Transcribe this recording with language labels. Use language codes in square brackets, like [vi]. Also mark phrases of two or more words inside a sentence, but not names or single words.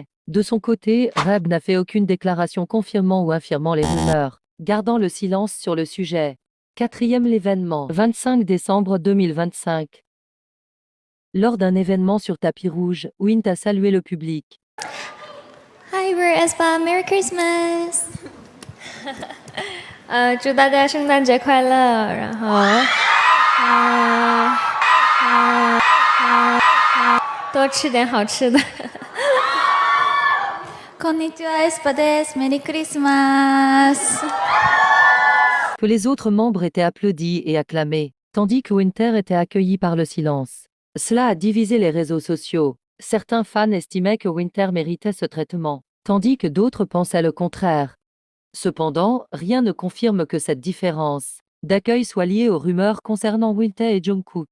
[fr] De son côté, RAB n'a fait aucune déclaration confirmant ou infirmant les rumeurs, gardant le silence sur le sujet. Quatrième l'événement, 25 décembre 2025. Lors d'un événement sur tapis rouge, Winter a salué le public. [en] Hi, we're aespa. Merry Christmas. [zh] 祝大家圣诞节快乐。然后，多吃点好吃的。 [ja] こんにちは、aespaです。メリークリスマス。 [fr] Que les autres membres étaient applaudis et acclamés, tandis que Winter était accueilli par le silence. Cela a divisé les réseaux sociaux. Certains fans estimaient que Winter méritait ce traitement, tandis que d'autres pensaient le contraire. Cependant, rien ne confirme que cette différence d'accueil soit liée aux rumeurs concernant Winter et Jungkook.